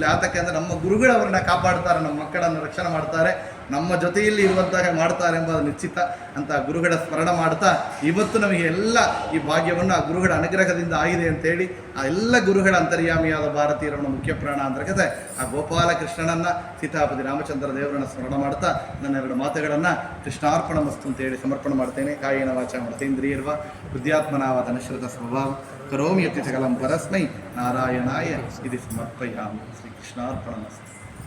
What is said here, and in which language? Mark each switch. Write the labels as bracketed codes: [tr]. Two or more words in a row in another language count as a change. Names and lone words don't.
[kn] ಯಾತಕ್ಕೆಂದರೆ ನಮ್ಮ ಗುರುಗಳು ಅವರನ್ನ ಕಾಪಾಡ್ತಾರೆ, ನಮ್ಮ ಮಕ್ಕಳನ್ನು ರಕ್ಷಣೆ ಮಾಡ್ತಾರೆ, ನಮ್ಮ ಜೊತೆಯಲ್ಲಿ ಇರುವಂತಹ ಮಾಡ್ತಾರೆ ಎಂಬುದು ನಿಶ್ಚಿತ ಅಂತ ಗುರುಗಳ ಸ್ಮರಣ ಮಾಡ್ತಾ, ಇವತ್ತು ನಮಗೆ ಎಲ್ಲ ಈ ಭಾಗ್ಯವನ್ನು ಆ ಗುರುಗಳ ಅನುಗ್ರಹದಿಂದ ಆಗಿದೆ ಅಂತೇಳಿ ಆ ಎಲ್ಲ ಗುರುಗಳ ಅಂತರ್ಯಾಮಿಯಾದ ಭಾರತೀಯರನ್ನು ಮುಖ್ಯ ಪ್ರಾಣ ಅಂತರ್ಗತೆ ಆ ಗೋಪಾಲಕೃಷ್ಣನನ್ನು, ಸೀತಾಪತಿ ರಾಮಚಂದ್ರ ದೇವರನ್ನು ಸ್ಮರಣ ಮಾಡ್ತಾ ನನ್ನೆರಡು ಮಾತುಗಳನ್ನು [sa] ಕೃಷ್ಣಾರ್ಪಣ ಮಸ್ತು [kn] ಅಂತೇಳಿ ಸಮರ್ಪಣೆ ಮಾಡ್ತೇನೆ. [sa] ಕಾಯೇನ ವಾಚಾ ಮನಸೇಂದ್ರಿಯರ್ವಾ ಬುದ್ಧ್ಯಾತ್ಮನಾವ ತನಶ್ರುತ ಸ್ವಭಾವ ಕರೋಮಿ ಯತಿ ಸಕಲಂ ಪರಸ್ಮೈ ನಾರಾಯಣಾಯ ಇದು ಸಮರ್ಪಯಾಮಿ. ಶ್ರೀ ಕೃಷ್ಣಾರ್ಪಣ ಮಸ್ತು.